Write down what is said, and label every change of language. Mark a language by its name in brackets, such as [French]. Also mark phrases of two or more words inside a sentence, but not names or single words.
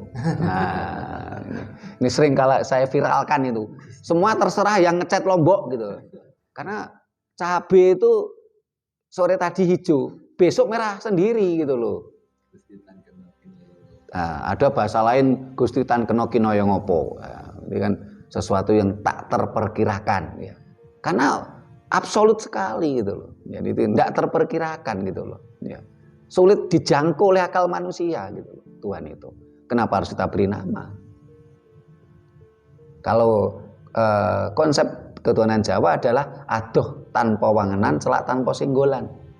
[Indonesian] Nah, ini sering kalau saya viralkan itu. Semua terserah yang ngecat Lombok gitu. Karena cabai itu sore tadi hijau, besok merah sendiri gitu loh. Nah, ada bahasa lain Gusti [Javanese] Tan kena kinoyo ngopo. [Indonesian] Nah, ini kan sesuatu yang tak terperkirakan ya. Karena absolut sekali gitu loh. Jadi tidak terperkirakan gitu loh. Ya. Sulit dijangkau oleh akal manusia gitu loh, Tuhan itu. Kenapa harus kita beri nama? Kalau konsep ketuhanan Jawa adalah [Javanese] adoh tanpa wangenan, celak tanpa singgolan.